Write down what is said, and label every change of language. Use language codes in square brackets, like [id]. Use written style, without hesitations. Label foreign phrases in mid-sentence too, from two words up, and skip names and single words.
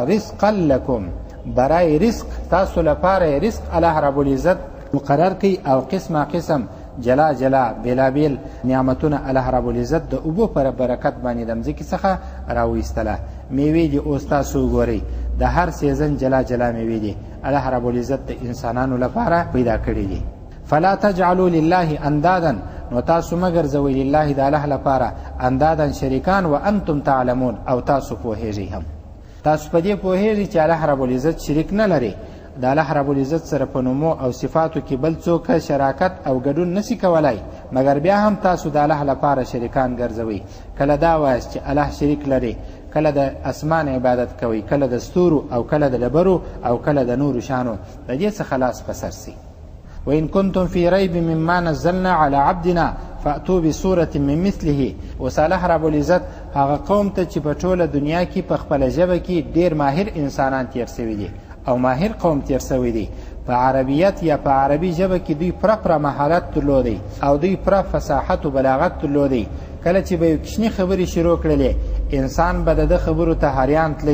[ar] رزقا لکم، [ps] برای رزق تاسو لپاره رزق الله رب العزت مقرر کی او قسمه قسم جلا جلا بلابل نعمتونه الله رب العزت د اوبو پر برکت باندې د مځکې څخه راویستله. میوې دي اوس تاسو ګورئ، د هر سیزن جلا جلا میوې دي الله رب العزت د انسانانو لپاره پیدا کړي دي. [ar] فلا تجعلوا لله اندادا، [ps] نو تاسو مگر زوی لله د الله لپاره اندادا شریکان، [ar] وانتم تعلمون، [ps] او تاسو پوهیږئ هم. تاسو په دې پوهیږئ چې الله رب العزت شریک نه لري. د الله رب العزت سره په نومو او صفاتو کې بل څوک شراکت او ګډون نسی کولای، مګر بیا هم تاسو د الله لپاره شریکان ګرځوئ. کله دا وایست چې الله شریک لري، کله د اسمان عبادت کوي، کله د ستورو او کله د ډبرو او کله د نورو شانو، د دې څخه لاس په سر سي. [ar] وإن كنتم في ريب مما نزلنا على عبدنا فأتوا بسورة من مثله. [ps] وصالح رب العزت هغه قوم ته چې په ټوله دنیا کې په خپله ژبه کې ډېر ماهر انسانان تیر سوي دي او ماهر قوم تیر سوي دي. په عربیت یا په عربي ژبه کې دوی پوره مهارت درلودی او دوی پوره فصاحت او بلاغت درلودی. کله چې به یو کوچني خبرې شروع کړلې، انسان به د خبرو ته حیران تلی.